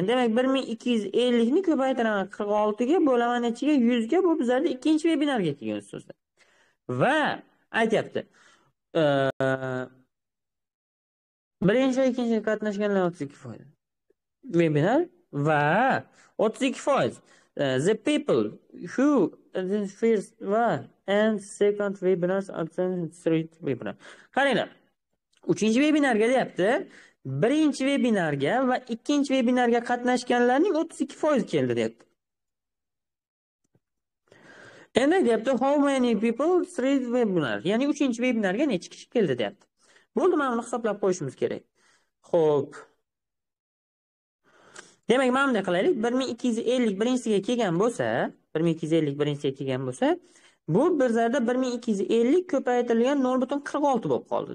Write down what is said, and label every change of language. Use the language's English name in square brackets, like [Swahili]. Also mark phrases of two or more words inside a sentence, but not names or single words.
[Uzbek] Demak, 1250 ni ko'paytiraman 46 ga, bo'laman ichiga 100 ga, bu bizlarda ikkinchi vebinarga kelgan so'zlar. Va aytyapti, birinchi va ikkinchi qatnashganlar 32%. Webinar va 32%. [English] The people who attend first and second webinars attend third webinar. [Uzbek] Qaranglar. Uchinchi webinarga deyapti, birinchi webinarga va ikkinchi webinarga qatnashganlarning 32% keldi deyapti. Endi deyapti, [English] how many people third webinar? [Uzbek] Ya'ni uchinchi webinarga necha kishi keldi deyapti. Bo'ldi, mana buni hisoblab qo'yishimiz kerak. Xo'p. Demak, mana bunday qilaylik. 1250 birinchisiga kelgan bo'lsa, 1250 birinchisiga kelgan bo'lsa, bu bizlarda 1250 ko'paytirilgan 0.46 bo'lib qoldi.